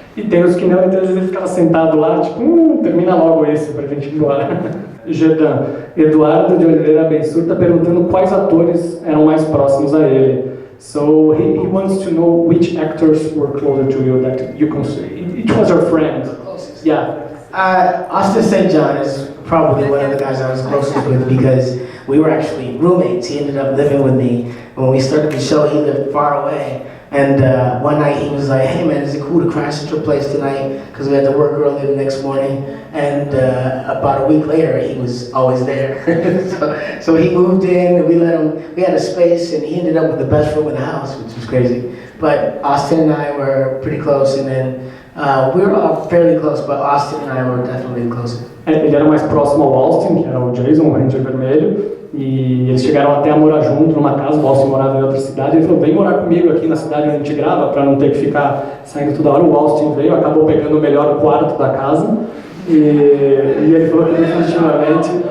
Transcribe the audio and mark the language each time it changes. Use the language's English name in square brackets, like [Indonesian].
[Portuguese] E tem os que não, então às vezes ele ficava sentado lá, tipo, termina logo esse pra gente ir embora. Gedan, Eduardo de Oliveira Bensur está perguntando quais atores eram mais próximos a ele. [English] So he wants to know which actors were closer to you that you consider. Which was your friend? Yeah. Austin St. John is probably one of the guys I was closest with because we were actually roommates. He ended up living with me. When we started the show, he lived far away. And one night he was like, hey man, is it cool to crash at your place tonight? Because we had to work early the next morning. And about a week later, he was always there. so he moved in, and we had a space, and he ended up with the best room in the house, which was crazy. But Austin and I were pretty close, and then we were all fairly close, but Austin and I were definitely closer. [Portuguese] Ele era mais próximo ao Austin, que era o Jason, o Ranger Vermelho. E eles chegaram até a morar junto numa casa, o Austin morava em outra cidade, ele falou, vem morar comigo aqui na cidade onde a gente grava, para não ter que ficar saindo toda hora. O Austin veio, acabou pegando o melhor quarto da casa, e ele falou que definitivamente...